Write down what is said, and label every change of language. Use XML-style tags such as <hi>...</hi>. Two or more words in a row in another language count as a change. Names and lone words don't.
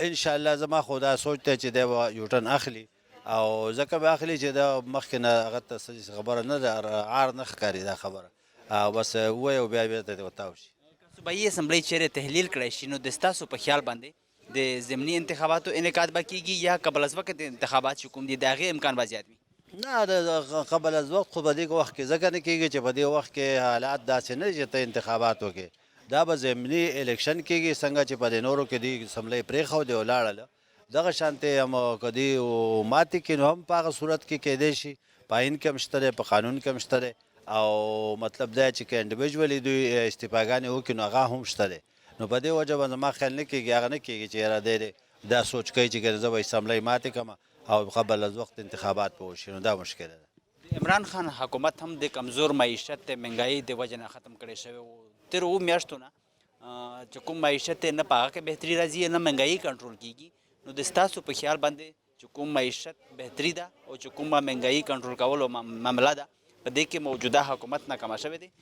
<ps>انشاءالله زما خو دا سوچ دی چې دی به یوټن اخلي، او ځکه به اخلي چې دا مخکې نه هغه ته څه خبره نه ده، عار نه ښکاري دا خبره، بس ووایي او بیا بېرته دې وتاو شي. صوبایي اسمبلی چیرې تحلیل کړی شي نو د ستاسو په خیال باندې د ضمني انتخاباتو انعقاد به کېږي یا قبل از وقت انتخابات چې کوم دي د هغې امکان به زیات وي؟ نه، د قبل از وقت خو په دې وخت کې ځکه نه کېږي چې په دې وخت کې حالات داسې نه چې ته انتخابات وکړې. دا به ضمني الیکشن کېږي، څنګه چې په دې نورو کې دوی اسمبلی پرېښودې ولاړله، دغه شانتې هم که دوی ماتې کړي نو هم په هغه صورت کې کېدای شي په آئین کې هم شته دی، په قانون کې هم شته دی، او مطلب دا چې که انډیویژولي دوی استعفاګانې وکړي نو هغه هم شته دی. نو په دې وجه به زما خیال نه کېږي، هغه نه کېږي چې یاره دی دا سوچ کوي چې زه به اسمبلی ماتې کړم او قبل از وقت انتخابات به وشي، نو دا مشکله ده. عمران خان حکومت هم د کمزور معیشت مهنګایي د وجه نه ختم کړی شوی و. تېرو اوو میاشتو نه چې کوم معیشت نه په هغه کې بهتري راځي نه مهنګایي کنټرول کېږي. نو د ستاسو په خیال باندې چې کوم معیشت بهتري ده او چې کومه مهنګایي کنټرول کولو معامله ده په دې کې موجوده حکومت ناکامه شوی دی؟</ps>